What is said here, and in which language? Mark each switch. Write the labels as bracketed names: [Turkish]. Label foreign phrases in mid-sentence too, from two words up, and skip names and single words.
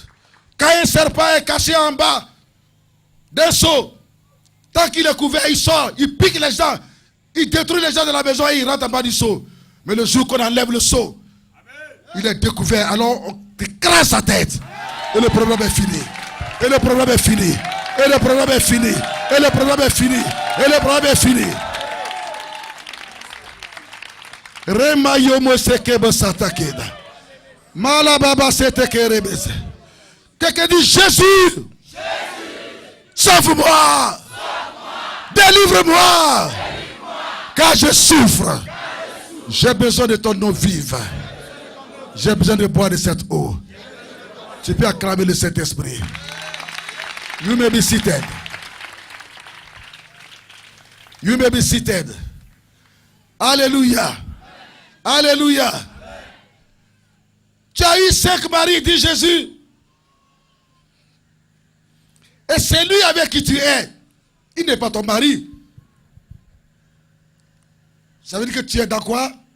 [French] Quand un serpent est caché en bas d'un seau, tant qu'il est couvert, il sort, il pique les gens, il détruit les gens de la maison et il rentre en bas du seau. Mais le jour qu'on enlève le seau, il est découvert. Alors on écrase sa tête. Et le problème est fini. Et le problème est fini. Et le problème est fini. Et le problème est fini. Et le problème est fini. Remayomo sekebe satakeda. Malababa setekerebese. Quelqu'un dit Jésus. Sauve-moi. Délivre-moi. Car je souffre. J'ai besoin de ton eau vive. J'ai besoin de boire de cette eau. Tu peux acclamer le Saint-Esprit. [English] You may be seated. You may be seated. [French] Alléluia. Alléluia. Tu as eu 5 maris, dit Jésus. Et c'est lui avec qui tu es. Il n'est pas ton mari. Ça veut dire que tu es dans quoi?